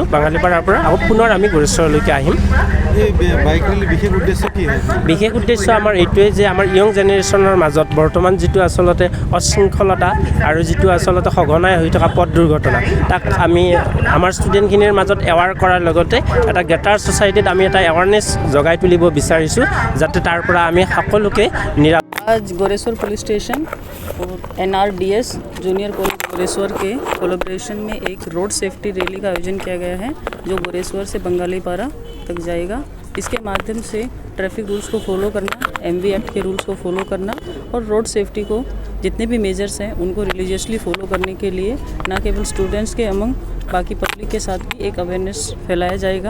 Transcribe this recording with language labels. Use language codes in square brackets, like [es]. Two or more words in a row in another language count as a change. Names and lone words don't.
[as] বাঙালীপাৰাৰ পৰা আকৌ পুনৰ আমি গুৰেশ্বৰলৈকে আহিম। বিশেষ উদ্দেশ্য আমাৰ এইটোৱে যে আমাৰ [en] young generation [as] মাজত বৰ্তমান যিটো আচলতে অশৃংখলতা আৰু যিটো আচলতে সঘনাই হৈ থকা পথ দুৰ্ঘটনা, তাক আমি আমাৰ ষ্টুডেণ্টখিনিৰ মাজত এৱাৰ কৰাৰ লগতে এটা [en] greater society [as] আমি এটা এৱাৰনেছ জগাই তুলিব বিচাৰিছোঁ, যাতে তাৰ পৰা আমি সকলোকে [hi] आज गोरेश्वर [en] police station [hi] और NRDS जूनियर कॉलेज गोरेश्वर के कोलैबोरेशन में एक [en] road safety rally [hi] का आयोजन किया गया है, जो गोरेश्वर से बंगालीपारा तक जाएगा। इसके माध्यम से [en] traffic rules [hi] को फॉलो करना, MV एक्ट के रूल्स को फॉलो करना और [en] road safety [hi] को जितने भी मेजर्स हैं उनको [en] religiously follow [hi] करने के लिए न केवल स्टूडेंट्स के अमंग बाकी पब्लिक के साथ भी एक अवेयरनेस फैलाया जाएगा।